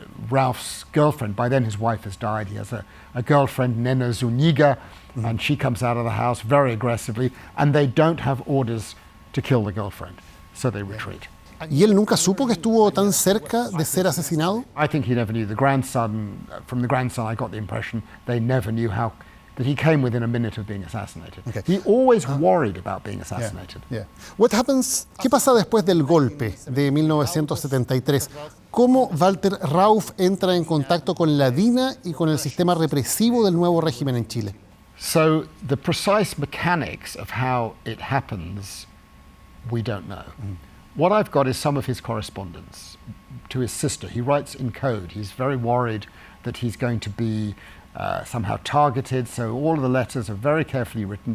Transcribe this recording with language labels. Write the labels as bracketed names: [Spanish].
[English] Rauff's girlfriend, by then his wife has died. He has a girlfriend, Nena Zuniga, and she comes out of the house very aggressively, and they don't have orders to kill the girlfriend, so they retreat. [Spanish] ¿Y él nunca supo que estuvo tan cerca de ser asesinado? [English] I think he never knew. The grandson, from the grandson I got the impression they never knew that he came within a minute of being assassinated. Okay. He always worried about being assassinated. Yeah. What happens? [Spanish] ¿Qué pasa después del golpe de 1973? ¿Cómo Walther Rauff entra en contacto con la DINA y con el sistema represivo del nuevo régimen en Chile? [English] So the precise mechanics of how it happens, we don't know. What I've got is some of his correspondence to his sister. He writes in code. He's very worried that he's going to be somehow targeted, so all of the letters are very carefully written.